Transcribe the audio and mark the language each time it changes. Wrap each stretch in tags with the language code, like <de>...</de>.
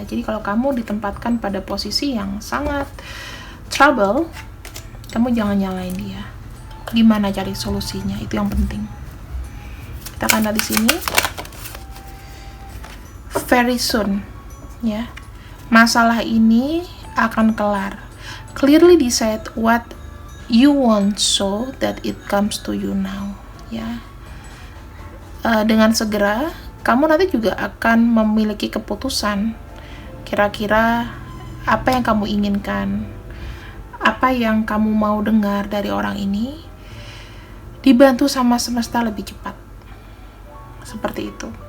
<id>Jadi kalau kamu ditempatkan pada posisi yang sangat trouble, kamu jangan nyalain dia. Gimana cari solusinya, itu yang penting. Kita akan lihat di sini.</id> <en>Very soon,</en> <id>ya, masalah ini akan kelar.</id> <en>Clearly decide what you want so that it comes to you now, ya.</en> <id>Dengan segera kamu nanti juga akan memiliki keputusan kira-kira apa yang kamu inginkan, apa yang kamu mau dengar dari orang ini, dibantu sama semesta lebih cepat. Seperti itu.</id>